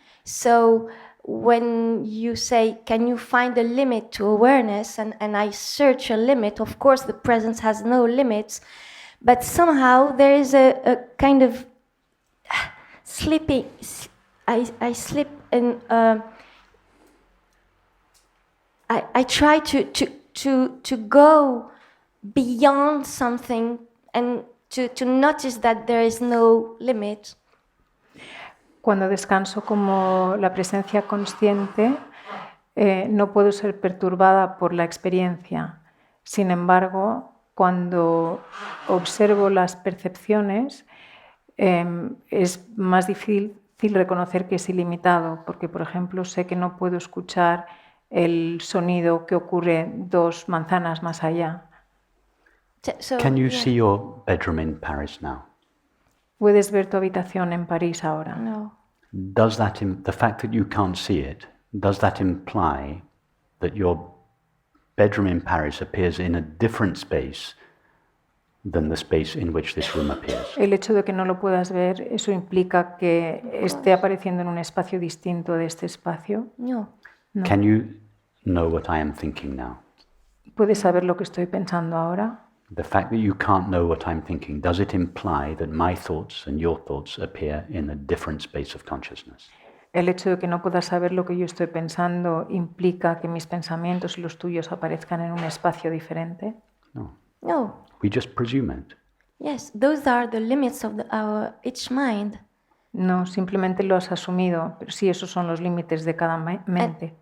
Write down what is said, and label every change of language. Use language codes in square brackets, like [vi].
[en] So when you say, can you find a limit to awareness, and I search a limit, of course the presence has no limits, but somehow there is a kind of slipping, I slip in, I try to go beyond something and to notice that there is no limit. [es] Cuando descanso como la presencia consciente, no puedo ser perturbada por la experiencia. Sin embargo, cuando observo las percepciones, es más difícil reconocer que es ilimitado, porque, por ejemplo, sé que no puedo escuchar el sonido que ocurre 2 manzanas más allá. [en] So, Can you see your bedroom in Paris now? [es] ¿Puedes ver tu habitación en París ahora? No. [en] Does that, the fact that you can't see it, does that imply that your bedroom in Paris appears in a different space than the space in which this room appears? [es] El hecho de que no lo puedas ver, ¿eso implica que esté apareciendo en un espacio distinto de este espacio? No. No. [en] Can you know what I am thinking now? [es] ¿Puedes saber lo que estoy pensando ahora? [en] The fact that you can't know what I'm thinking, does it imply that my thoughts and your thoughts appear in a different space of consciousness? [es] El hecho de que no puedas saber lo que yo estoy pensando implica que mis pensamientos y los tuyos aparezcan en un espacio diferente. No. No. [en] We just presume it. Yes, those are the limits of our each mind. [es] No, simplemente lo has asumido, pero sí, esos son los límites de cada mente.